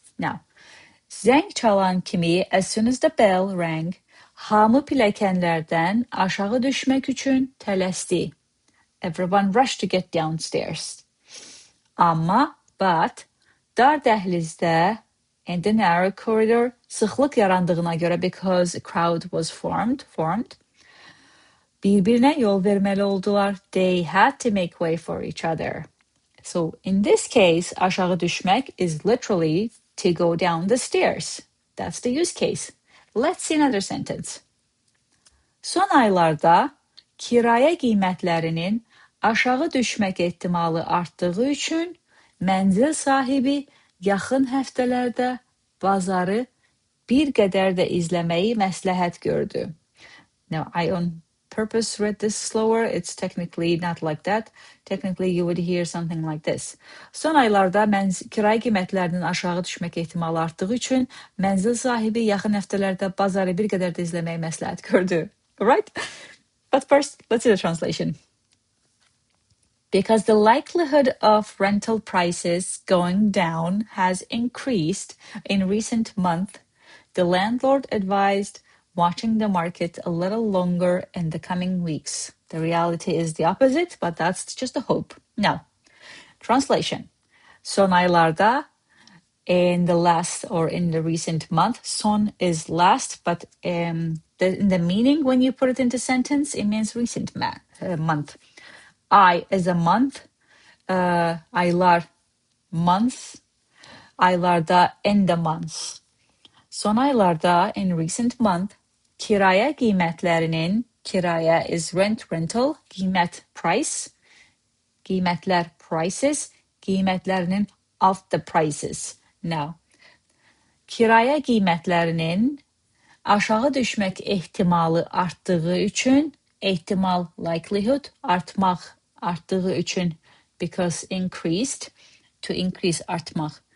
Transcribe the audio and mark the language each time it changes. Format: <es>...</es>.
<az>Now, zeng çalan kimi,</az> <en>as soon as the bell rang,</en> <az>hamı piləkenlərdən aşağı düşmək üçün tələsdi.</az> <en>Everyone rushed to get downstairs.</en> <az>Amma, but, dar dəhlizdə,</az> <en>in the narrow corridor,</en> <az>sıxlıq yarandığına görə,</az> <en>because a crowd was formed,</en> <az>bir-birinə yol verməli oldular.</az> <en>They had to make way for each other. So in this case,</en> <az>aşağı düşmək</az> <en>is literally to go down the stairs. That's the use case. Let's see another sentence.</en> <az>Son aylarda kirayə qiymətlərinin aşağı düşmək ehtimalı artdığı üçün mənzil sahibi yaxın həftələrdə bazarı bir qədər də izləməyi məsləhət gördü.</az> <en>Now, I own purpose read this slower. It's technically not like that. Technically you would hear something like this.</en> <az>Son aylarda kirayə qiymətlərinin aşağı düşmək ehtimalı artdığı üçün mənzil sahibi yaxın həftələrdə bazarı bir qədər də izləməyi məsləhət gördü.</az> <en>Right? But first, let's see the translation. Because the likelihood of rental prices going down has increased in recent months, the landlord advised watching the market a little longer in the coming weeks. The reality is the opposite, but that's just a hope. Now, translation.</en> <az>Son aylarda,</az> <en>in the last or in the recent month, son is last, but in the meaning, when you put it into sentence, it means recent month. Ay is a month, aylar months, aylarda in the months.</en> <az>Son aylarda,</az> <en>in recent month,</en> <az>kiraya qiymətlərinin,</az> <en>kiraya is rent, rental, qiymət price, qiymətlər prices, qiymətlərinin of the prices.</en> <az>Now, kiraya qiymətlərinin aşağı düşmək ehtimalı artdığı üçün, ehtimal likelihood, artdığı üçün,</az> <en>because increased, to increase</en> <az>artmaq.</az>